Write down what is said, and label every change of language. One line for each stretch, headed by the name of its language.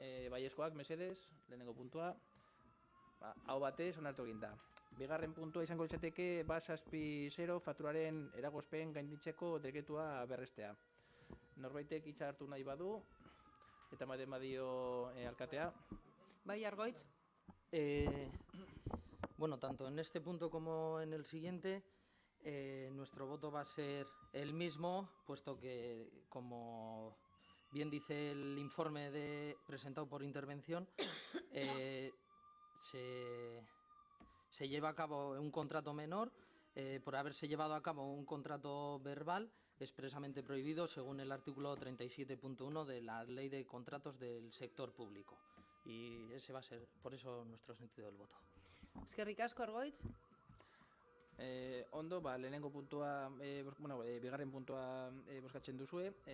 Basque: Baiezkoak, mesedez, lehenengo puntua. Hau batez onartu eginda. Bigarren puntua izango litzateke 7.0 fakturaren eragozpen gainditzeko dekretua berrestea. Norbaitek hitza hartu nahi badu, eta ematen badio alkatea. Bai, Argoitz.
Spanish: Bueno, tanto en este punto como en el siguiente, nuestro voto va a ser el mismo, puesto que, como bien dice el informe presentado por intervención, se lleva a cabo un contrato menor por haberse llevado a cabo un contrato verbal expresamente prohibido según el artículo 37.1 de la Ley de Contratos del Sector Público. Y ese va a ser, por eso, nuestro sentido del voto.
Basque: Eskerrik asko, Argoitz. Ondo, lehenengo puntua, bigarren puntua boskatzen duzue.